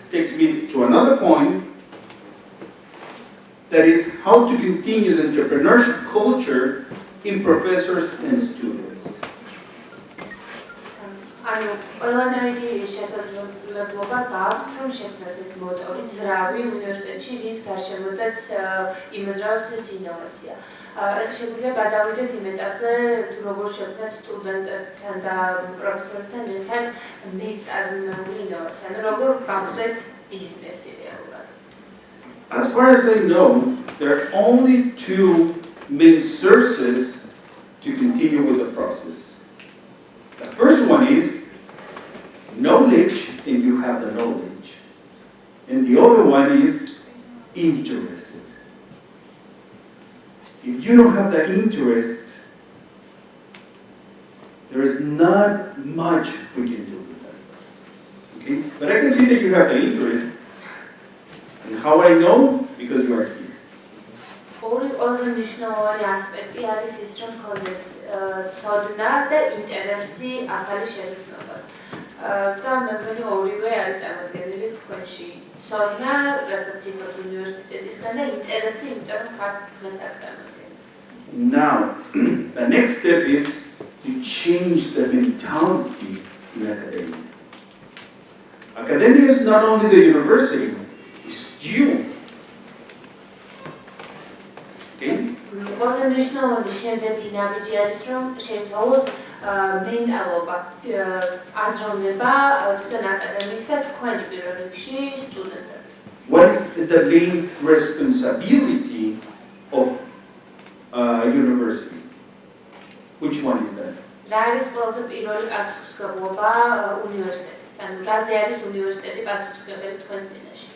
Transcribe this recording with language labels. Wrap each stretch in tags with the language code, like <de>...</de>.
<en>takes me to another point, that is how to continue the entrepreneurship culture in professors and students.</en> <ka>ანუ ყველანაირი შესაძლებლობა გააქვთ, რომ შექმნათ ეს მოტორი ძრავი უნივერსიტეტში, რის გარშემოდაც იმოძრავებს ეს ინოვაცია. ეხლა შეგვიძლია გადავიდეთ იმ ეტაპზე, თუ როგორ შექმნათ სტუდენტებთან და პროფესორებთან ერთად მეწარმეობრივი ინოვაცია, ანუ როგორ გავხდეთ ბიზნესი რეალურად.</ka> <en>As far as I know, there are only two main sources to continue with the process. The first one is knowledge, and you have the knowledge. And the other one is interest. If you don't have the interest, there is not much we can do with that. Okay? But I can see that you have the interest. And how I know? Because you are here.</en> <ka>ორი ყველაზე მნიშვნელოვანი ასპექტი არის ის, რომ გქონდეს ცოდნა და ინტერესი ახალი შესაძლებლობა. და მე მგონი ორივე არის წარმოდგენილი თქვენში. ცოდნა, რასაც იღებთ უნივერსიტეტისგან და ინტერესი, იმიტომ რომ ხართ დღეს აქ წარმოდგენილი.</ka> <en>Now, the next step is to change the mentality in academia. Academia is not only the university, it's you. Okay?</en> <ka>ყველაზე მნიშვნელოვანი შემდეგი ნაბიჯი არის, რომ შეიცვალოს მენტალობა, აზროვნება თვითონ აკადემიის და თქვენი პირველ რიგში სტუდენტებს.</ka> <en>What is the main responsibility of a university? Which one is that?</en> <ka>რა არის ყველაზე პირველი პასუხისმგებლობა უნივერსიტეტის? ანუ რაზე არის უნივერსიტეტი პასუხისმგებელი თქვენს წინაშე?</ka>